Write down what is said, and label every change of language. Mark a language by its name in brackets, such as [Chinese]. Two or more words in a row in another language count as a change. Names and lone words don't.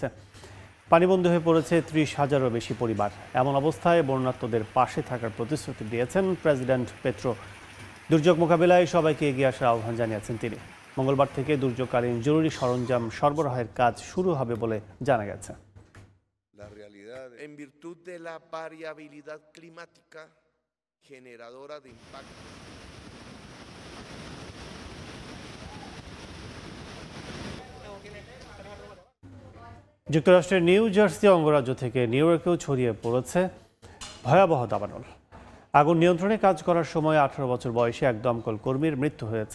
[Bangla] পানিবন্দী হয়ে পড়েছে ৩০,০০০-এরও বেশি পরিবার। এমন অবস্থায় বন্যার্তদের পাশে থাকার প্রতিশ্রুতি দিয়েছেন প্রেসিডেন্ট পেত্রো। দুর্যোগ মোকাবিলায় সবাইকে এগিয়ে আসার আহ্বান জানিয়েছেন তিনি। মঙ্গলবার থেকে দুর্যোগকালীন জরুরি সরঞ্জাম সরবরাহের কাজ শুরু হবে বলে জানা গেছে। [Spanish] En virtud de la variabilidad climática generadora de impacto. [Bangla] যুক্তরাষ্ট্রের নিউ জার্সি অঙ্গরাজ্য থেকে নিউ ইয়র্কেও ছড়িয়ে পড়েছে ভয়াবহ দাবানল। আগুন নিয়ন্ত্রণে কাজ করার সময় ১৮ বছর বয়সী এক দমকল কর্মীর মৃত্যু হয়েছে।